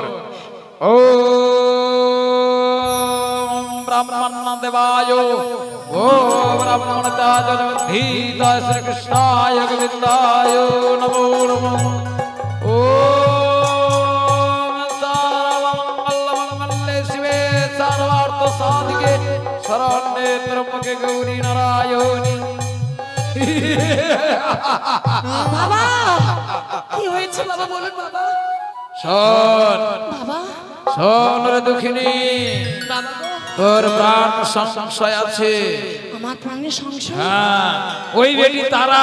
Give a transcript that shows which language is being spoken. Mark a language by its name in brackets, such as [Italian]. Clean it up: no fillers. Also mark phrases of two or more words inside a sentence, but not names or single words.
[Sanskrit] ও ব্রাহ্মণ দেবায় ও ব্রাহ্মণ তাজ ধীতায় শ্রীকৃষ্ণায় গোবিন্দায় নমো নমঃ। ও সর্বমঙ্গলমঙ্গলে শিবে সর্বার্থ সাধিকে শরণ্যে ত্র্যম্বকে গৌরী নারায়ণী। [Bangla] বাবা কি হয়েছে বাবা বলুন বাবা। শোন বাবা। শোন রে দুঃখিনী, বাবা গো। তোর প্রাণ সংশয় আছে। আমার প্রাণের সংশয়? হ্যাঁ, ওই বেটি তারা,